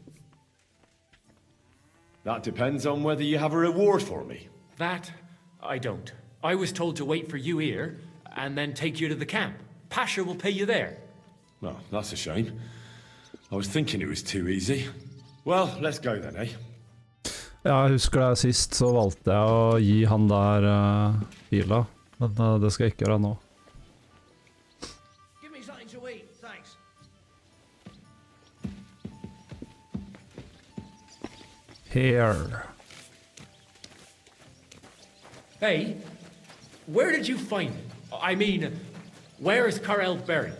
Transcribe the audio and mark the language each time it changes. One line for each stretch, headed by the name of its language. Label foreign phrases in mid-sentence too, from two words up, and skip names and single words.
English: That depends on whether you have a reward for me. That, I don't. I was told to wait for you here, and then take you to the camp. Pasha will pay you there. Well, that's a shame. I was thinking it was too easy. Well, let's go then, eh?
Norwegian: Ja, jeg husker det sist, så valgte jeg å gi han der pila. Men det skal jeg ikke gjøre nå.
English: Give me something to eat, thanks. Here. Hey, where did you find it? I mean, Where is Karel buried?